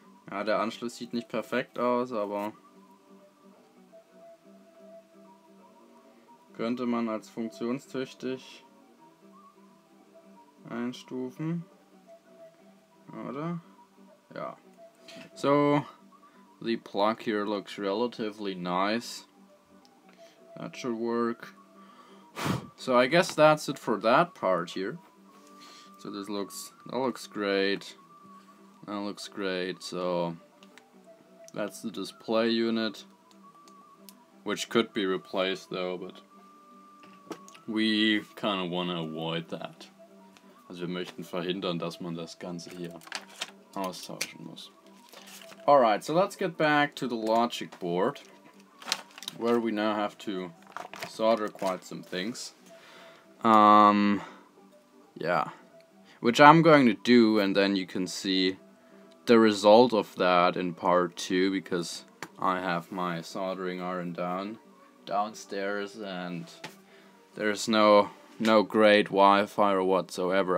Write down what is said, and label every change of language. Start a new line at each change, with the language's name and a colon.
German: Ja, der Anschluss sieht nicht perfekt aus, aber könnte man als funktionstüchtig einstufen, oder? Ja.
English: So, the plug here looks relatively nice. That should work. So I guess that's it for that part here. So that looks great. That looks great. So that's the display unit, which could be replaced though, but we kind of want to avoid that.
German: Also wir möchten verhindern, dass man das Ganze hier austauschen muss.
English: Alright, so let's get back to the logic board, where we now have to solder quite some things. Yeah. Which I'm going to do, and then you can see the result of that in part 2, because I have my soldering iron downstairs, and there's no great Wi-Fi or whatsoever.